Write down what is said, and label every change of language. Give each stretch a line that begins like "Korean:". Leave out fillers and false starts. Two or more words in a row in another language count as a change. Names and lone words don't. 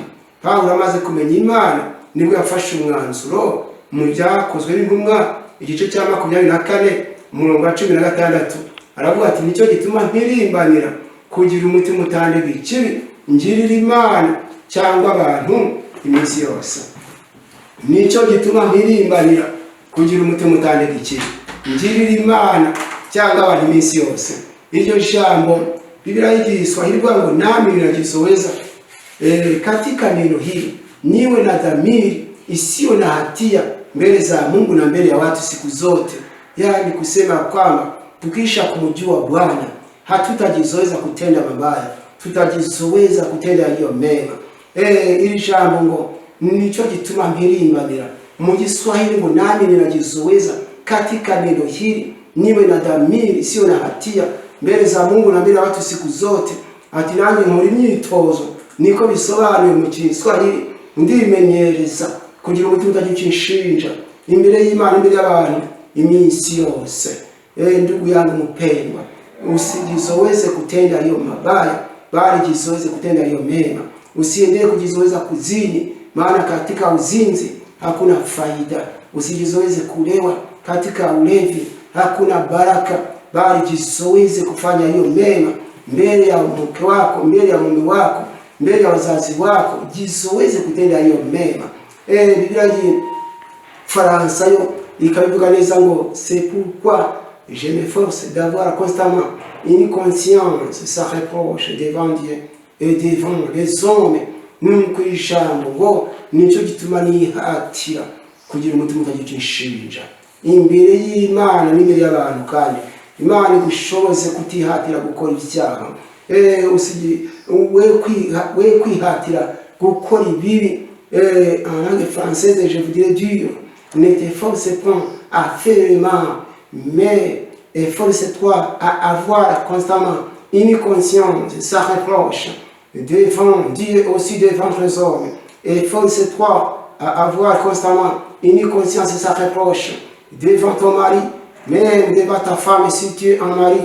Kinyarwanda: Pawulo amaze kumenya Imana nibwo yafashe umwanzuro mu Byakozwe n'Intumwa igice cya 24 umurongo wa 16, aravuga ati nicyo gituma ntirimbanira kugira umutima utandega ikibi, ngirira Imana cyangwa abantu iminsi yose. Nicyo gituma ntirimbanira kugira umutima utandega ikibi, ngirira Imana cyangwa abantu iminsi yose. Iryo jambo Biblia y'Igiswahili ngo
Swahili: nami ninajizoweza katika neno hili niwe na dhamiri isiyo na hatia mbele za Mungu na mbele ya watu siku zote. Yaani kusema kwamba tukisha kumjua Bwana hatutajizoeza kutenda mabaya, tutajizoeza kutenda yaliyo mema. Ili jambo
Kinyarwanda: ngo nicho gituma mpirimbanira mu Giswahili ngo
Swahili: nami ninajizoweza katika neno hili niwe na dhamiri isiyo na hatia mbele za Mungu na mbele ya watu siku zote.
Kinyarwanda: Ati nanjye nkora imyitozo niko bisobanuye mu Giswahili, ndimenyereza kugira umutima utaginshinja imbere y'Imana imbere y'abantu iminsi yose.
Swahili: Ndugu yangu mpendwa, usijizoweze kutenda yaliyo mabaya, bali jizoweze kutenda yaliyo mema. Usiendelee kujizoweza kuzini, maana katika uzinzi hakuna faida. Usijizoweze kulewa, katika ulevi hakuna baraka, bali jizoweze kufanya hiyo mema mbele ya mke wako, mbele ya mume wako, mbele ya wazazi wako, jizoweze kutenda hiyo mema.
Kinyarwanda: Biblia y'Ifaransa yo ikabivuga neza ngo
French: c'est pourquoi je m'efforce d'avoir constamment une conscience sans reproche devant Dieu et devant les hommes.
Kinyarwanda: Nuko ijambo ngo nicyo gituma nihatira kugira umutima utagira inshinja imbere y'Imana n'imbere y'abantu, kandi Imana igushoboze kutihatira gukora icyaha. We kwihatira gukora ibibi.
French: En langue française, je voudrais dire, ne te force pas à faire le mal, mais force-toi à avoir constamment une conscience sans reproche devant Dieu, aussi devant les hommes. Et force-toi à avoir constamment une conscience sans reproche devant ton mari, même devant ta femme si tu es un mari.